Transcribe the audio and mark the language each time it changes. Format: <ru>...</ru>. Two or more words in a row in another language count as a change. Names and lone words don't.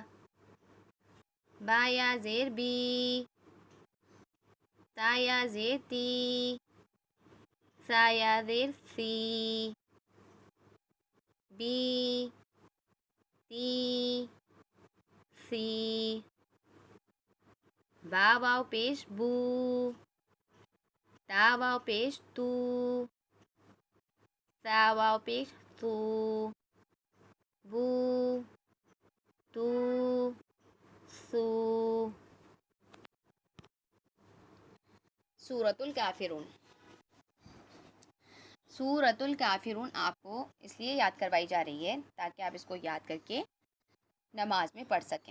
<ur>با یا زیر بی، تا یا زیر تی، ثا یا زیر سی، بی، تی، سی. با واو پیش بو، تا واو پیش تو، ثا واو پیش تو، بو، تو، سو. سورۃ الکافرون. سورۃ الکافرون آپ کو اس لیے یاد کروائی جا رہی ہے تاکہ آپ اس کو یاد کر کے نماز میں پڑھ سکیں.</ur>